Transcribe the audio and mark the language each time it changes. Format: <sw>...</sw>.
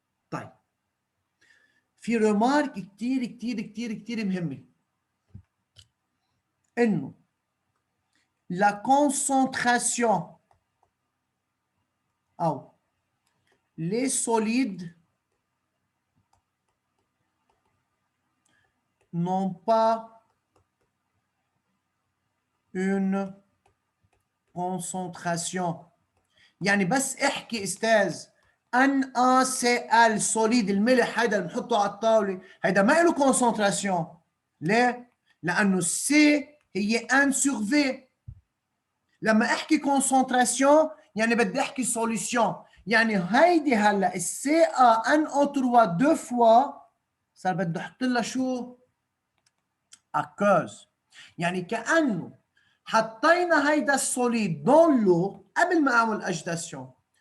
<ar>طيب في ريمارك كتير كتير كتير كتير مهمه، انه</ar> <fr>la concentration ou les solides n'ont pas une concentration.</fr> <ar>يعني بس احكي استاذ NaCl solide الملح هيدا اللي بنحطه على الطاوله هيدا ما له concentration. ليه؟ لانه C هي N sur V. لما احكي concentration يعني بدي احكي solution. يعني هيدي هلا السي ا ان او 3 دو فوا صار بدي احط لها شو؟ اكوز. يعني كانه حطينا هيدا السوليد دون لو قبل ما اعمل اجيتاسيون.</ar>